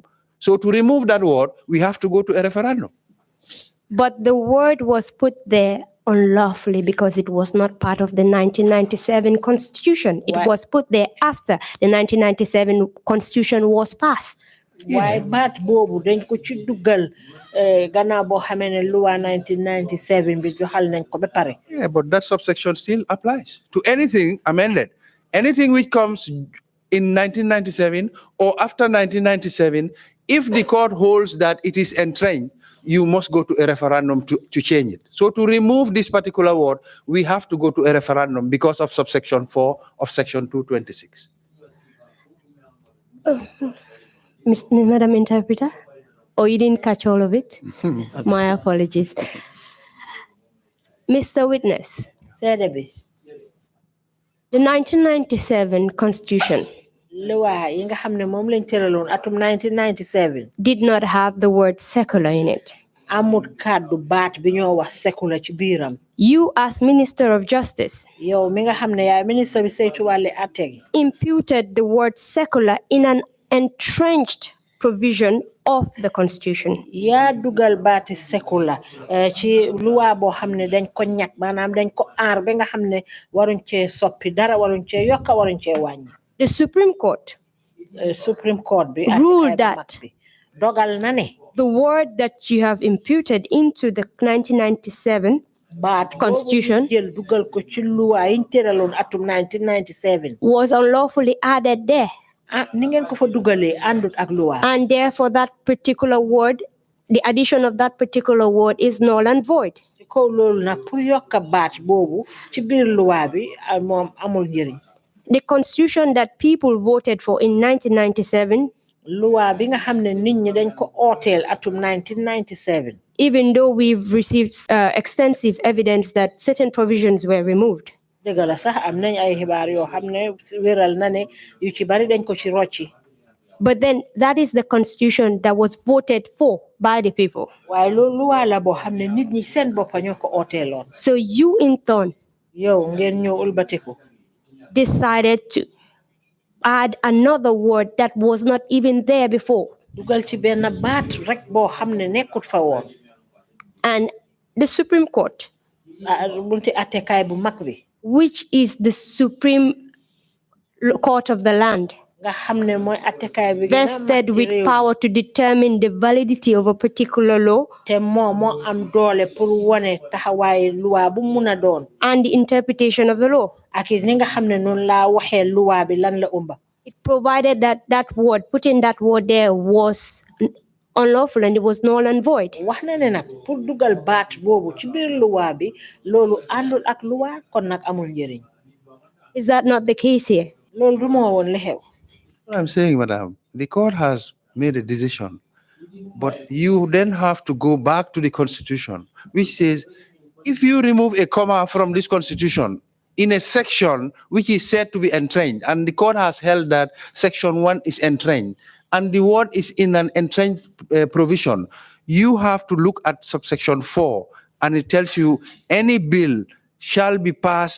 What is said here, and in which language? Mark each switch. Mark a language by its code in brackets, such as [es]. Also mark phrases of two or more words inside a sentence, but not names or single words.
[en] So to remove that word, we have to go to a referendum. But the word was put there unlawfully because it was not part of the 1997 Constitution. It was put there after the 1997 Constitution was passed. [wo] Why baat bobu dañ ko ci duggal gannaaw boo xamee ne loi 1997 bi joxal nañ ko ba pare. [en] Yeah, but that subsection still applies to anything amended. Anything which comes in 1997 or after 1997, if the court holds that it is entrenched, you must go to a referendum to change it. So to remove this particular word, we have to go to a referendum because of subsection 4 of section 226. Madam Interpreter? Oh, you didn't catch all of it? My apologies. Mr. Witness, the 1997 Constitution [wo] loi yi nga xam ne moom lañ tëraloon atum 1997 [en] did not have the word secular in it. [wo] amut kàddu baat bi ñoo wax secular ci biiram. [en] You, as Minister of Justice, [wo] yow mi nga xam ne yaay ministre bi saytu wàlli atte gi [en] imputed the word secular in an entrenched provision of the Constitution. [wo] yaa dugal baati secular ci loi boo xam ne dañ ko ñàkk maanaam dañ ko aar ba nga xam ne waruñ cee soppi dara waruñ cee yokka waruñ cee wàññi. [en] The Supreme Court [wo] bi [en] ruled that [wo] dogal na ne [en] the word that you have imputed into the 1997 Constitution [wo] jël dugal ko ci loi yiñ tëraloon atum 1997 [en] was unlawfully added there. [wo] ni ngeen ko fa dugalee àndut ak loi. [en] And therefore that particular word, the addition of that particular word is null and void. [wo] ci kaw loolu nag pour yokka baat boobu ci biir loi bi moom amul njëriñ. [en] The constitution that people voted for in 1997, [wo] loi bi nga xam ne nit ñi dañ ko ooteel atum 1997 [en] even though we've received extensive evidence that certain provisions were removed, [wo] dëgg la sax am nañ ay xibaar yoo xam ne wéral na ne yu ci bari dañ ko ci rocci. [en] but then that is the constitution that was voted for by the people. [wo] waaye loolu loi la boo xam ne nit ñi seen boppa ñoo ko ooteeloon. [en] So you in turn [wo] yow ngeen ñëw ulbatiku [en] decided to add another word that was not even there before. [wo] dugal ci benn baat rek boo xam ne nekkut fa woon. [en] And the Supreme Court, [wo] bunti attekaay bu mag bi [en] which is the supreme court of the land, [wo] nga xam ne mooy attekaay bi [en] vested with power to determine the validity of a particular law [wo] te moo am doole pour wone taxawaay loi bu mun a doon [en] and the interpretation of the law. [wo] ak ni nga xam ne noonu laa waxee loi bi lan la umba. [en] It provided that that word, putting that word there, was unlawful and it was null and void. [wo] wax na ne nag pour dugal baat boobu ci biir loi bi loolu àndul ak loi kon nag amul njëriñ. [en] Is that not the case here? [wo] loolu du moo woon li xew. [en] What I'm saying, madam, the court has made a decision, but you then have to go back to the constitution, which says, if you remove a comma from this constitution in a section which is said to be entrenched, and the court has held that section 1 is entrenched, and the word is in an entrenched provision, you have to look at subsection 4, and it tells you any bill shall be passed.